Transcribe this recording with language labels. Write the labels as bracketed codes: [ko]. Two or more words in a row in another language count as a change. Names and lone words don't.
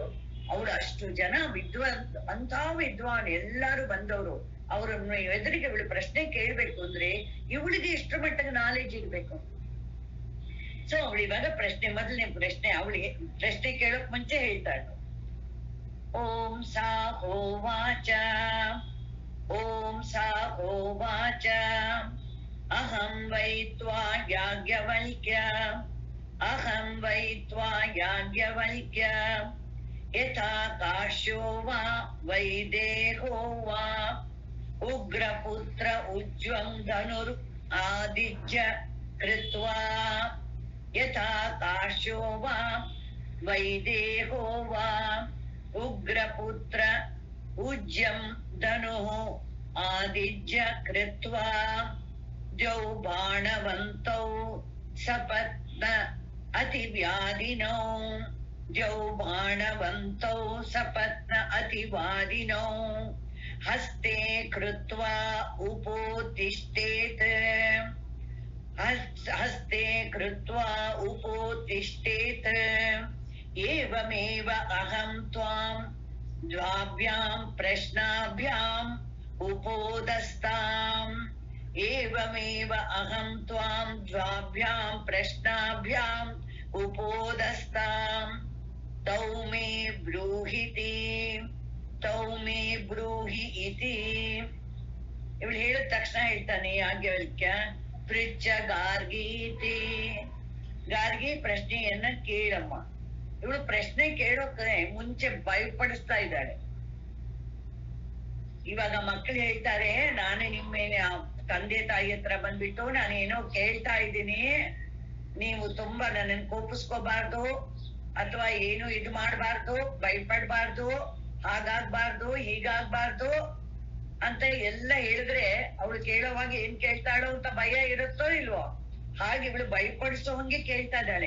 [kn] ಅವಳು ಅಷ್ಟು ಜನ ಅಂತ ವಿದ್ವಾನ್ ಎಲ್ಲಾರು ಬಂದವರು. ಅವ್ರನ್ನ ಎದುರಿಗೆ ಇವಳು ಪ್ರಶ್ನೆ ಕೇಳ್ಬೇಕು ಅಂದ್ರೆ ಇವಳಿಗೆ ಎಷ್ಟು ಮಟ್ಟಿಗೆ ನಾಲೆಜ್ ಇರ್ಬೇಕು. ಸೊ ಅವಳು ಇವಾಗ ಮೊದಲನೇ ಪ್ರಶ್ನೆ ಅವಳಿಗೆ ಪ್ರಶ್ನೆ ಕೇಳೋಕ್ ಮುಂಚೆ ಹೇಳ್ತಾಳು, [sa] ಓಂ ಸಾ ಹೋವಾಚ ಓಂ ಸ ಹೋವಾಚ ಅಹಂ ವೈ ತ್ವಾ ಯಾಜ್ಞವಲ್ಕ್ಯ ಅಹಂ ವೈ ತ್ವಾ ಯಾಜ್ಞವಲ್ಕ್ಯ ಯಥಾ ಕಾಶ್ಯೋ ವಾ ವೈದೇಹೋ ವಾ ಉಗ್ರಪುತ್ರ ಉಜ್ಜ್ವಂ ಧನುರ್ ಆದಿಜ್ಯ ಕೃತ್ವಾ ಯಥಾ ಕಾಶ್ಯೋ ವಾ ವೈದೇಹೋ ವಾ ಉಗ್ರಪುತ್ರ ಉಜ್ಜಂ ಧನುಃ ಆದಿಜ್ಯ ಕೃತ್ವಾ ದ್ಯೌ ಬಾಣವಂತೌ ಸಪತ್ನ ಅತಿವ್ಯಾಧಿನೌ ದ್ಯೌ ಬಾಣವಂತೌ ಸಪತ್ನ ಅತಿವಾದಿನೌ ಹಸ್ತೆ ಕೃತ್ವಾ ಉಪೋತ್ತಿಷ್ಠೇತ್ ಹಸ್ತೆ ಕೃತ್ವಾ ಉಪೋತ್ತಿಷ್ಠೇತ್ ಏವಮೇವ ಅಹಂ ತ್ವಾಂ ದ್ವಾಭ್ಯಾಂ ಪ್ರಶ್ನಾಭ್ಯಾಂ ಉಪೋದಸ್ತಾಂ ಏವಮೇವ ಅಹಂ ತ್ವಾಂ ದ್ವಾಭ್ಯಾಂ ಪ್ರಶ್ನಾಭ್ಯಾಂ ಉಪೋದಸ್ತಾಂ ತೌ ಮೇ ಬ್ರೂಹಿತಿ ತೌ ಮೇ ಬ್ರೂಹಿ ಇತಿ. [kn] ಇವಳು ಹೇಳಿದ ತಕ್ಷಣ ಹೇಳ್ತಾನೆ ಯಾಜ್ಞವಲ್ಕ್ಯ [sa] ಪೃಚ್ಛ ಗಾರ್ಗೀತಿ. [kn] ಗಾರ್ಗಿ ಪ್ರಶ್ನೆಯನ್ನ ಕೇಳಮ್ಮ. ಇವಳು ಪ್ರಶ್ನೆ ಕೇಳೋಕೆ ಮುಂಚೆ ಭಯಪಡಿಸ್ತಾ ಇದ್ದಾಳೆ. ಇವಾಗ ಮಕ್ಕಳು ಹೇಳ್ತಾರೆ, ನಾನು ನಿಮ್ಮ ತಂದೆ ತಾಯಿ ಹತ್ರ ಬಂದ್ಬಿಟ್ಟು ನಾನೇನೋ ಕೇಳ್ತಾ ಇದ್ದೀನಿ, ನೀವು ತುಂಬಾ ನನ್ನನ್ನು ಕೋಪಿಸ್ಕೋಬಾರ್ದು ಅಥವಾ ಏನು ಇದು ಮಾಡಬಾರ್ದು, ಭಯಪಡ್ಬಾರ್ದು, ಹಾಗಾಗ್ಬಾರ್ದು ಹೀಗಾಗ್ಬಾರ್ದು ಅಂತ ಎಲ್ಲ ಹೇಳಿದ್ರೆ ಅವಳು ಕೇಳೋವಾಗ ಏನ್ ಕೇಳ್ತಾಳೋ ಅಂತ ಭಯ ಇರುತ್ತೋ ಇಲ್ವೋ, ಹಾಗೆ ಇವಳು ಭಯಪಡಿಸೋ ಹಂಗೆ ಕೇಳ್ತಾ ಇದ್ದಾಳೆ.